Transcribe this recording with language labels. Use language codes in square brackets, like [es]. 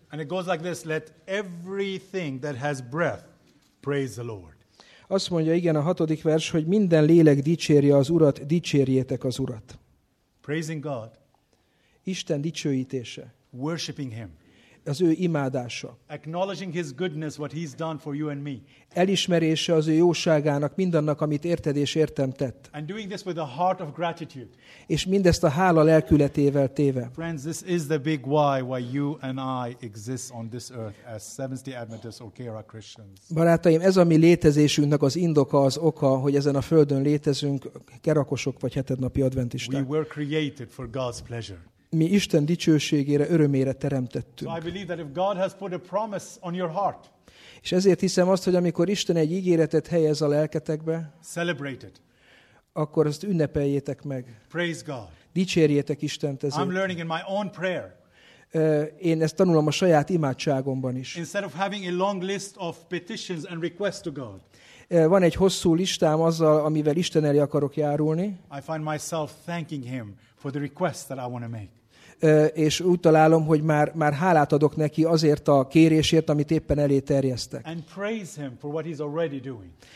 [en] And it goes like this, let everything that has breath praise the Lord. [hu] Azt mondja, igen, a 6. vers, hogy minden lélek dicsérje az Urat, dicsérjétek az Urat. [en] Praising God. [hu] Isten dicsőítése. [en] Worshiping him. [hu] Az ő imádása. [en] Acknowledging his goodness, what he's done for you and me. [hu] Elismerése az ő jóságának, mindannak, amit érted és értem tett. [en] And doing this with a heart of gratitude. [hu] És mindezt a hála lelkületével téve. [en] Friends, this is the big why you and I exist on this earth as Seventh-day Adventists or Kera Christians. [hu] Barátaim, ez a mi létezésünknek az indoka, az oka, hogy ezen a földön létezünk, kerakosok vagy hetednapi adventisták. [en] We were created for God's pleasure. [hu] Mi Isten dicsőségére, örömére teremtettünk. [en] So heart, [hu] és ezért hiszem azt, hogy amikor Isten egy ígéretet helyez a lelketekbe, [en] celebrate it. [hu] Akkor azt ünnepeljétek meg. [en] Praise God. [hu] Dicsérjétek Istent ezért. [en] I'm learning in my own prayer. [hu] Én ezt tanulom a saját imádságomban is. [en] Instead of having a long list of petitions and requests to God. [hu] Van egy hosszú listám azzal, amivel Isten elé akarok járulni. [en] I find myself thanking him for the request that I want to make. [hu] És úgy találom, hogy már hálát adok neki azért a kérésért, amit éppen elé terjesztek. [en] And praise him for what he's already doing.